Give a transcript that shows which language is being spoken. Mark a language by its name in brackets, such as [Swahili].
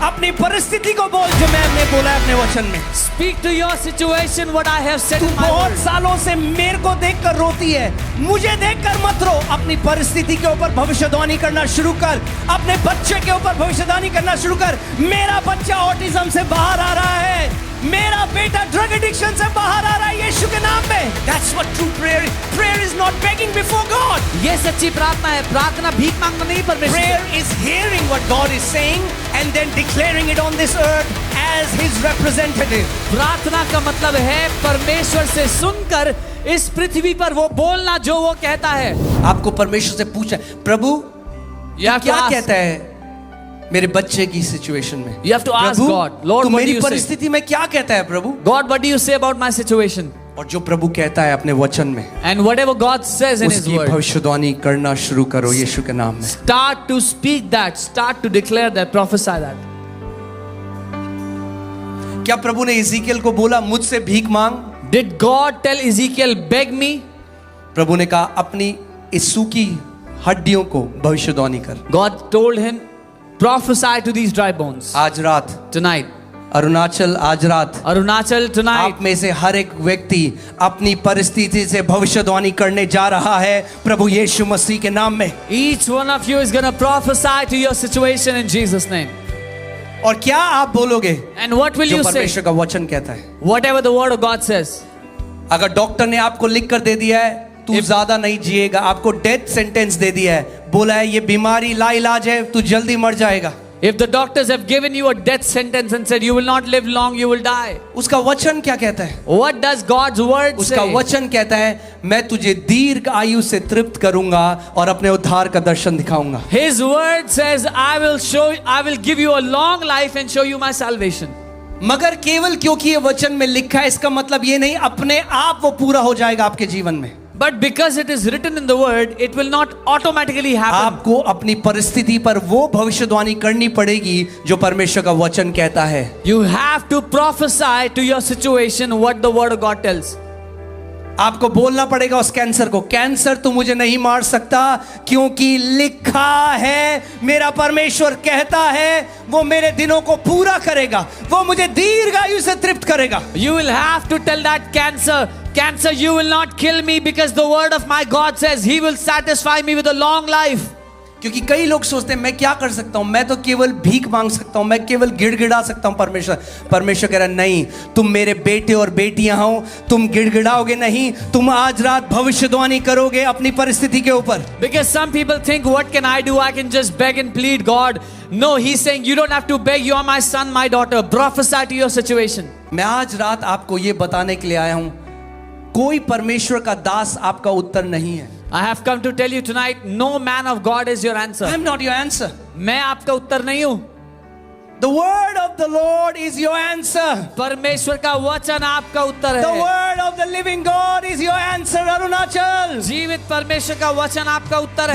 [Hindi] अपनी परिस्थिति को बोल जो मैंने बोला है अपने वचन में। [English] Speak to your situation, what I have said [Hindi] तू [English] in my [Hindi] बहुत [English] word. [Hindi] सालों से मेरे को देखकर रोती है, मुझे देखकर मत रो। अपनी परिस्थिति के ऊपर भविष्यवाणी करना शुरू कर, अपने बच्चे के ऊपर भविष्यवाणी करना शुरू कर। मेरा बच्चा ऑटिज्म से बाहर आ रहा है, मेरा बेटा ड्रग एडिक्शन से बाहर आ रहा है यीशु के नाम में। [English] That's what true prayer is. Prayer is not begging before God. [Hindi] ये सच्ची प्रार्थना है, प्रार्थना भीख मांगना नहीं परमेश्वर। [English] Prayer is hearing what God is saying and then declaring it on this earth as His representative. [Hindi] प्रार्थना का मतलब है परमेश्वर से सुनकर इस पृथ्वी पर वो बोलना जो वो कहता है। आपको परमेश्वर से पूछा, प्रभु क्या कहता है मेरे बच्चे की सिचुएशन में? [English] You have to ask God, Lord, [Hindi] तू [English] what do [Hindi] मेरी [English] you say? [Hindi] परिस्थिति में क्या कहता है प्रभु? [English] God, what do you say about my situation? [Hindi] और जो प्रभु कहता है अपने वचन में, [English] And whatever God says in His [Hindi] उसकी [English] word, [Hindi] भविष्यवाणी करना शुरू करो यीशु के नाम में। [English] start to speak that, start to declare that, prophesy that. [Hindi] क्या प्रभु ने इज़ीकियल को बोला मुझसे भीख मांग? [English] Did God tell Ezekiel, beg me? [Hindi] प्रभु ने कहा अपनी इस सूखी हड्डियों को भविष्यवाणी कर। [English] God told him, prophesy to these dry bones. [Hindi] आज रात [English] Tonight, [Hindi] अरुणाचल, आज रात [English] Arunachal, tonight, [Hindi] आप में से हर एक व्यक्ति अपनी परिस्थिति से भविष्यवाणी करने जा रहा है प्रभु यीशु मसीह के नाम में। [English] each one of you is going to prophesy to your situation in Jesus' name. [Hindi] और क्या आप बोलोगे [English] And what will [Hindi] जो [English] you say? [Hindi] परमेश्वर का वचन कहता है? [English] Whatever the word of God says. [Hindi] अगर डॉक्टर ने आपको लिख कर दे दिया है तू ज्यादा नहीं जिएगा, आपको डेथ सेंटेंस दे दिया है, बोला है ये बीमारी लाइलाज है, तू जल्दी मर जाएगा, [English] If the doctors have given you a death sentence and said you will not live long, you will die. [Hindi] उसका वचन क्या कहता है? [English] What does God's word [Hindi] उसका [English] say? [Hindi] वचन कहता है मैं तुझे दीर्घ आयु से तृप्त करूंगा और अपने उद्धार का दर्शन दिखाऊंगा। [English] His word says, I will give you a long life and show you my salvation. [Hindi] मगर केवल क्योंकि ये वचन में लिखा है इसका मतलब ये नहीं अपने आप वो पूरा हो जाएगा आपके जीवन में। [English] But because it is written in the word, it will not automatically happen. [Hindi] आपको अपनी परिस्थिति पर वो भविष्यवाणी करनी पड़ेगी जो परमेश्वर का वचन कहता है। [English] You have to prophesy to your situation what the word of God tells. [Hindi] आपको बोलना पड़ेगा उस कैंसर को, कैंसर तू मुझे नहीं मार सकता क्योंकि लिखा है, मेरा परमेश्वर कहता है वो मेरे दिनों को पूरा करेगा, वो मुझे दीर्घ आयु से तृप्त करेगा। [English] You will have to tell that cancer, you will not kill me because the word of my God says He will satisfy me with a long life. [Hindi] क्योंकि कई लोग सोचते हैं मैं क्या कर सकता हूं, मैं तो केवल भीख मांग सकता हूं, मैं केवल गिड़गिड़ा सकता हूं। परमेश्वर कह रहा नहीं, तुम मेरे बेटे और बेटियां हो, तुम गिड़गिड़ाओगे नहीं, तुम आज रात भविष्यवाणी करोगे अपनी परिस्थिति के ऊपर। [English] Because some people think, what can I do? I can just beg and plead God. No, He's saying you don't have to beg. You are my son, my daughter. Prophesy to your situation. [Hindi] मैं आज रात आपको ये बताने के लिए आया हूं, कोई परमेश्वर का दास आपका उत्तर नहीं है। [English] I have come to tell you tonight, no man of God is your answer. I am not your answer. [Hindi] मैं आपका उत्तर नहीं हूं। [English] The word of the Lord is your answer. [Hindi] परमेश्वर का वचन आपका उत्तर [English] The [Hindi] है। [English] word of the living God is your answer, Arunachal. [Hindi] जीवित परमेश्वर का वचन आपका उत्तर है।